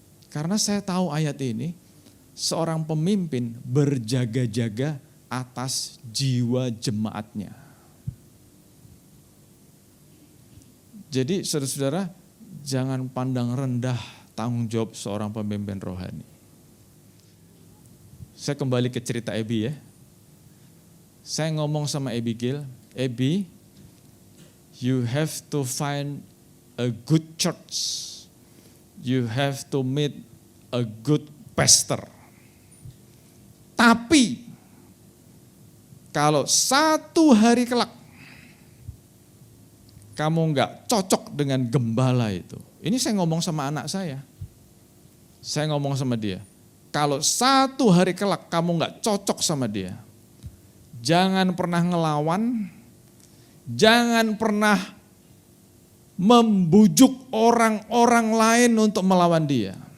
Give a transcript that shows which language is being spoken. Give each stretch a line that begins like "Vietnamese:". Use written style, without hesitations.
Indonesian: Karena saya tahu ayat ini, seorang pemimpin berjaga-jaga atas jiwa jemaatnya. Jadi saudara-saudara, jangan pandang rendah tanggung jawab seorang pemimpin rohani. Saya kembali ke cerita Abby ya. Saya ngomong sama
English: Abigail, Abby, you have to find a good church. You have to meet a good pastor.
Indonesian: Tapi kalau satu hari kelak kamu nggak cocok dengan gembala itu. Ini saya ngomong sama anak saya. Saya ngomong sama dia. Kalau satu hari kelak kamu nggak cocok sama dia, jangan pernah ngelawan, jangan pernah membujuk orang-orang lain untuk melawan dia.